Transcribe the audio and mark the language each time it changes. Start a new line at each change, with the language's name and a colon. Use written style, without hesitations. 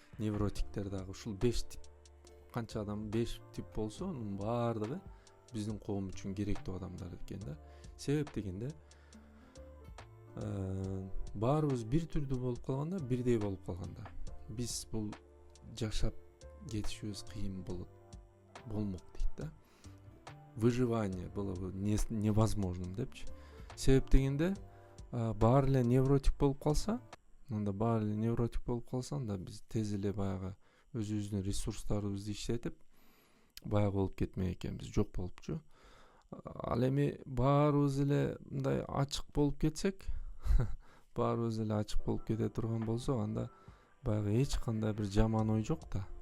Kyrgyz: Невротиктер дагы ушул 5 тип, канча адам 5 тип болсо, анын баардыгы биздин коом үчүн керектүү адамдар экен да. Себеп дегенде баарыбыз бир түрдүү болуп калганда, бирдей болуп калганда, биз бул жашап кетишибиз кыйын болмок дейт да.
Russian: Выживание было бы невозможным
Kyrgyz: депчи. Себеп дегенде баары эле невротик болуп калса, анда биз тез эле баягы өзүбүздүн ресурстарыбызды иштетип баягы болуп кетмек экенбиз, жок болупчу. Ал эми баарыбыз эле мындай ачык болуп кетсек, баарыбыз эле ачык болуп кете турган болсок, анда баягы эч кандай бир жаман ой жок да.